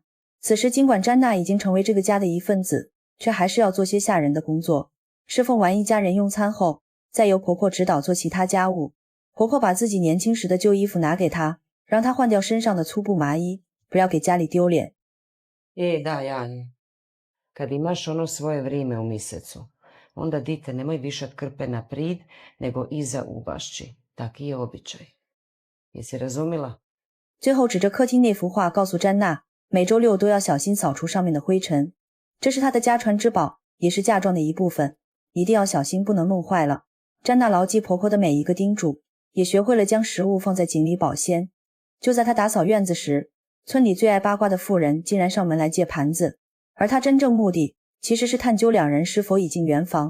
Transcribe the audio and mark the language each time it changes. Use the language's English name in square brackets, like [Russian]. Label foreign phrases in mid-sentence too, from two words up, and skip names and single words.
[Chinese] 此时尽管詹娜已经成为这个家的一份子，却还是要做些吓人的工作。侍奉完一家人用餐后，再由婆婆指导做其他家务。婆婆把自己年轻时的旧衣服拿给她，让她换掉身上的粗布麻衣，不要给家里丢脸。 [Croatian] Da, Jani. Kad imaš ono svoje vrijeme u mjesecu, onda dite nemoj višat krpe na prid, nego iza ubašći. Taki je običaj. Jesi razumila? [Chinese] 最后指着客厅那幅画告诉詹娜，每周六都要小心扫除上面的灰尘，这是她的家传之宝，也是嫁妆的一部分，一定要小心，不能弄坏了。詹娜牢记婆婆的每一个叮嘱，也学会了将食物放在井里保鲜。就在她打扫院子时，村里最爱八卦的妇人竟然上门来借盘子，而她真正目的其实是探究两人是否已经圆房。